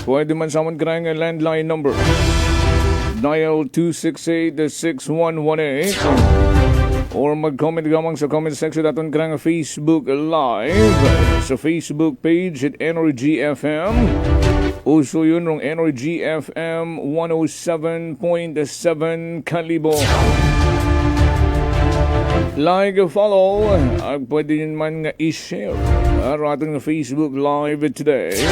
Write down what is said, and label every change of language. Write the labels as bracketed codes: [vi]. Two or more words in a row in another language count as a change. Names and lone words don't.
[akl] Pwede man samon karang [en] landline number. [akl] Dial 268-6118 or mag-comment gamang sa [en] comment section [akl] natin karang Facebook Live sa Facebook page at Energy FM. Uso yun rong Energy FM 107.7 Kalibo. [en] Like, follow, [akl] at pwede yun man nga i-share ating Facebook Live today.